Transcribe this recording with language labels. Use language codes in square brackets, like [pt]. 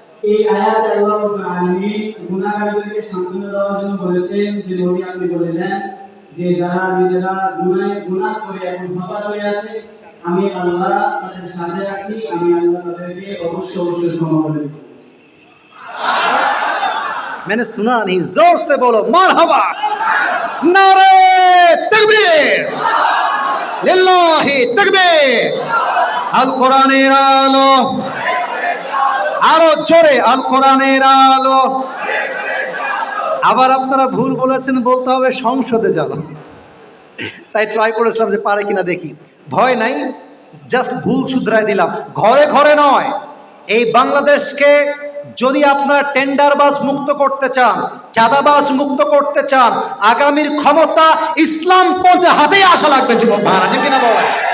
[bn] এই আয়াতে আল্লাহ রাব্বুল আলামিন গুনাহগারদেরকে সান্ত্বনা দেওয়ার জন্য বলেছেন যে নবী আপনি বলে দেন যে যারা নিজেরা গুনাহ করে এখন হতাশ হয়ে আছে, আমি আল্লাহ তাদের সাথে আছি, আমি আল্লাহ তাদেরকে অবশ্যই ক্ষমা করে দেব। [hi] मैंने सुना नहीं, जोर से बोलो मरहबा, नारे तकबीर, लिल्लाहि तकबीर। [bn] আল কোরআনের আলো, আরো জোরে আল কোরআনের আলো। আবার আপনারা ভুল বলেছেন, বলতে হবে সংসদে যাবো, তাই ট্রাই করেছিলাম যে পারে কিনা দেখি। ভয় নাই, জাস্ট ভুল শুধরাই দিলাম। ঘরে ঘরে নয়, এই বাংলাদেশকে যদি আপনারা টেন্ডারবাজ মুক্ত করতে চান, চাঁদাবাজ মুক্ত করতে চান, আগামীর ক্ষমতা ইসলাম পন্থের হাতেই আসা লাগবে যুবক ভাইরা, ঠিক কিনা বলেন?